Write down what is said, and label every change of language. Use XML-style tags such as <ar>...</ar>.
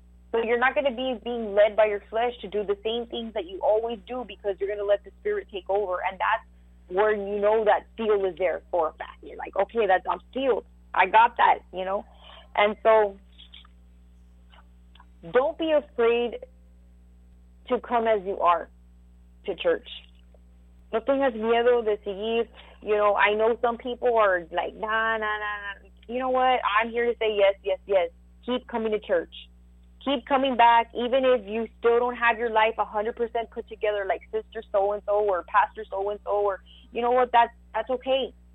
<en>So you're not going to be being led by your flesh to do the same things that you always do, because you're going to let the Spirit take over. And that's where you know that seal is there for a fact. You're like, okay, that's, I'm sealed. I got that, you know. And so don't be afraid to come as you are to church.</en> <es>No tengas miedo de seguir.</es> <en>You know, I know some people are like, nah. You know what? I'm here to say yes. Keep coming to church. Keep coming back, even if you still don't have your life 100% put together, like Sister So-and-so or Pastor So-and-so, or you know what, that's okay.</en>